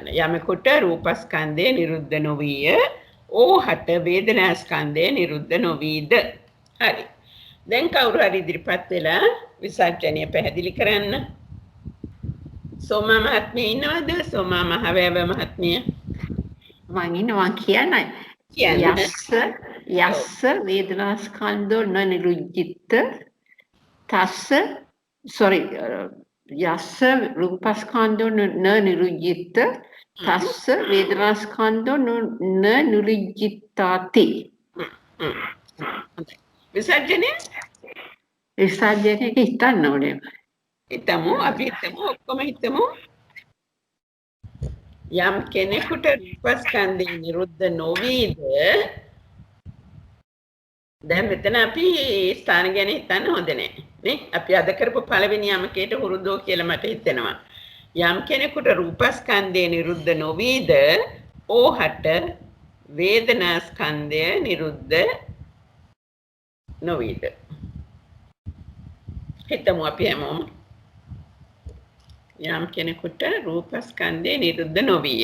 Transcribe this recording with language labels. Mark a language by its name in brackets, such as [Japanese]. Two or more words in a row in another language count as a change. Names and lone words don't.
[Sinhala] යමෙකුට රූපස්කන්ධය නිරුද්ධ නොවිය. ඕහට වේදනාස්කන්ධය නිරුද්ධ නොවීද. හරි. දැන් කවුරු හරි ඉදිරිපත් වෙලා විසර්ජනය පැහැදිලි කරන්න. සෝමා මහත්මිය ඉන්නවද? සෝමා මහවැව මහත්මිය. මම ඉන්නවා කියන්නයි. [Pali] යස්ස වේදනා ස්කන්ධෝ න නිරුද්ධිත තස්ස යස්ස රූපස්කන්ධෝ න නිරුද්ධිත තස්ස වේදනා ස්කන්ධෝ න නිරුද්ධිතාති. [Sinhala] විසර්ජනය විසර්ජනයක හිතන්න ඕනේ. හිතමු අපි හිතමු ඔක්කොම හිතමු යම් කෙනෙකුට රූපස්කන්ධය නිරුද්ධ නොවීද දැන් මෙතන අපි ස්ථාන ගැන හිතන්න හොඳ නැහැ නේ අපි අද කරපු පළවෙනි යමකේට හුරුදෝ කියලා මට හිතෙනවා යම් කෙනෙකුට රූපස්කන්ධය නිරුද්ධ නොවීද ඕහට වේදනාස්කන්ධය නිරුද්ධ නොවීද හිතමු අපි හැමෝම යම් කෙනෙකුට රූපස්කන්ධය නිරුද්ධ නොවිය.